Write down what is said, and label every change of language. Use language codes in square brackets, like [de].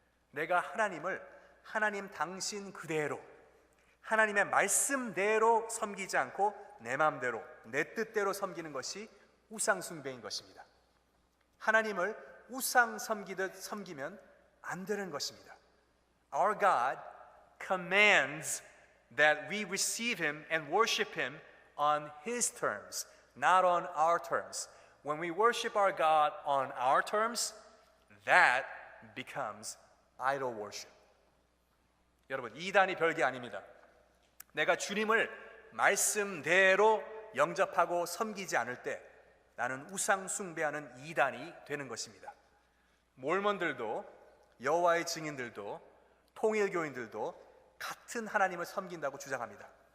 [ko] 내가 하나님을 하나님 당신 그대로, 하나님의 말씀대로 섬기지 않고 내 마음대로, 내 뜻대로 섬기는 것이 우상 숭배인 것입니다. 하나님을 우상 섬기듯 섬기면 안 되는 것입니다. [en] Our God commands that we receive Him and worship Him on His terms, not on our terms. When we worship our God on our terms, that becomes idol worship. [ko] 여러분, 이단이 별게 아닙니다. 내가 주님을 말씀대로 영접하고 섬기지 않을 때 나는 우상 숭배하는 이단이 되는 것입니다. 몰몬들도 여호와의 증인들도 통일교인들도 같은 하나님을 섬긴다고 주장합니다.